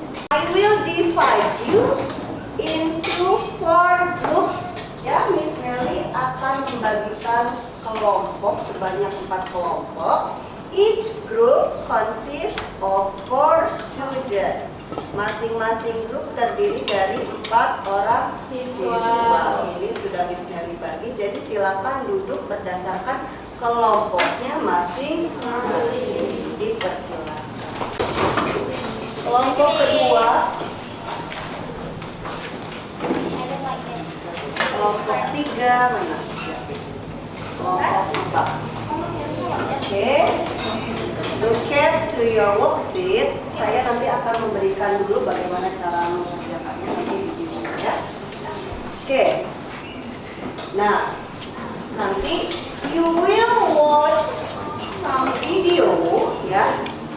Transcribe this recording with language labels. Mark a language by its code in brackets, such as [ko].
[en] I will divide you into 4 groups. [id] Ya, Miss Nelly akan membagikan kelompok sebanyak 4 kelompok. [en] Each group consists of 4 students. [id] Masing-masing grup terdiri dari 4 orang siswa. Ini sudah Miss Nelly bagi, jadi silakan duduk berdasarkan kelompoknya masing-masing. Dipersilakan. Kelompok kedua, kelompok 3 mana? Kelompok 4. [en] Oke, look at to your worksheet. [id] Saya nanti akan memberikan dulu bagaimana cara mengerjakannya nanti di video ya. [en] Oke, [id] nah nanti [en] you will watch some video ya.